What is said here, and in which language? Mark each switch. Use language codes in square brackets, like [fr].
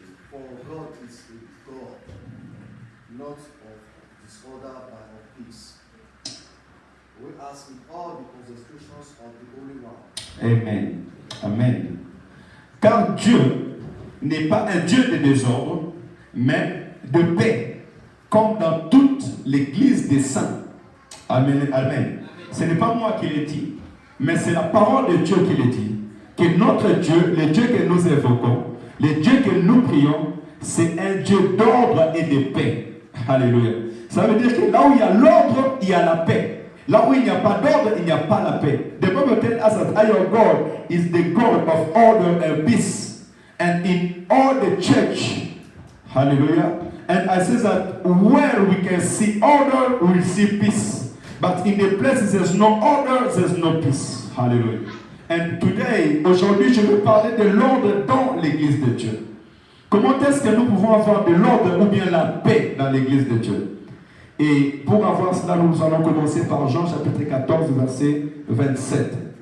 [en] For God is a God, not of disorder but of peace. We ask in all the constitutions of the Holy One. Amen. Amen. [fr] Car Dieu n'est pas un Dieu de désordre, mais de paix, comme dans toute l'Église des saints. Amen. Amen. Ce n'est pas moi qui l'ai dit, mais c'est la parole de Dieu qui le dit. Que notre Dieu, le Dieu que nous évoquons, le Dieu que nous prions, c'est un Dieu d'ordre et de paix. Alléluia. Ça veut dire que là où il y a l'ordre, il y a la paix. Là où il n'y a pas d'ordre, il n'y a pas la paix. [en] The Bible tells us that our God is the God of order and peace. And in all the church, hallelujah. And I say that where we can see order, we will see peace. But in the places there's no order, there's no peace. Hallelujah. And today, [fr] aujourd'hui, je veux parler de l'ordre dans l'Église de Dieu. Comment est-ce que nous pouvons avoir de l'ordre ou bien la paix dans l'Église de Dieu? Et pour avoir cela, nous allons commencer par Jean chapitre 14, verset 27.